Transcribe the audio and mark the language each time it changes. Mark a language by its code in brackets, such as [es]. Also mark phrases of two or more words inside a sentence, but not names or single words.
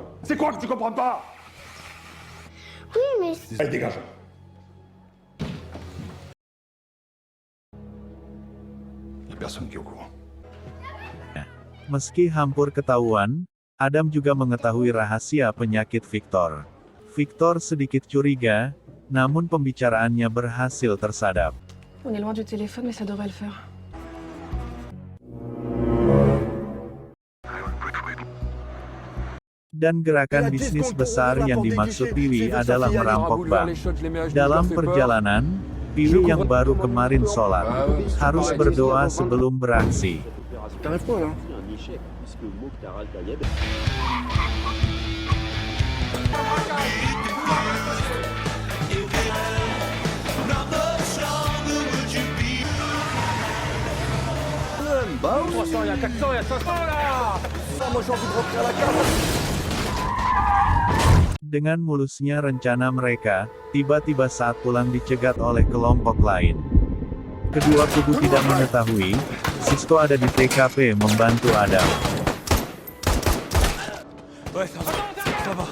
[fr] C'est quoi que tu comprends pas? Oui, mais Allez, dégage! Y a personne qui est au courant. [id] Meski hampir ketahuan, Adam juga mengetahui rahasia penyakit Victor. Victor sedikit curiga, namun pembicaraannya berhasil tersadap. [fr] On est loin du téléphone, mais ça devrait le faire. [id] Dan gerakan bisnis besar yang dimaksud Piwi adalah merampok bank. Dalam perjalanan, Piwi yang baru kemarin sholat, harus berdoa sebelum beraksi. [fr] Bah oui. 300, il y a 400, il y a 500 là. Moi j'ai envie de rentrer à la cave. [id] Dengan mulusnya rencana mereka, tiba-tiba saat pulang dicegat oleh kelompok lain. Kedua kubu tidak mengetahui, Sisko ada di TKP membantu Adam. [fr] Ouais, ça va. Ça va.